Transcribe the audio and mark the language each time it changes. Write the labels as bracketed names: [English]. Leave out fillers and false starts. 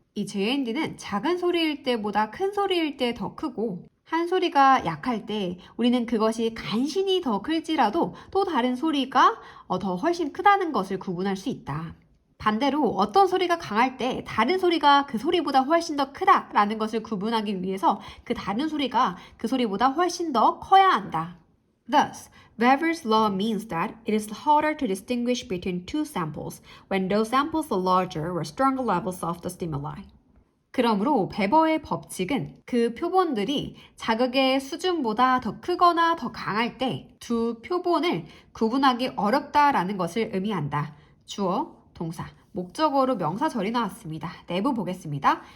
[Korean] 이 JND는 작은 소리일 때보다 큰 소리일 때 더 크고 한 소리가 약할 때 우리는 그것이 간신히 더 클지라도 또 다른 소리가 더 훨씬 크다는 것을 구분할 수 있다. 반대로 어떤 소리가 강할 때 다른 소리가 그 소리보다 훨씬 더 크다라는 것을 구분하기 위해서 그 다른 소리가 그 소리보다 훨씬 더 커야 한다. [English] Thus, Weber's law means that it is harder to distinguish between two samples when those samples are larger or stronger levels of the stimuli. [Korean] 그러므로 베버의 법칙은 그 표본들이 자극의 수준보다 더 크거나 더 강할 때 두 표본을 구분하기 어렵다라는 것을 의미한다. 주어, 동사, 목적어로 명사절이 나왔습니다. 내부 보겠습니다.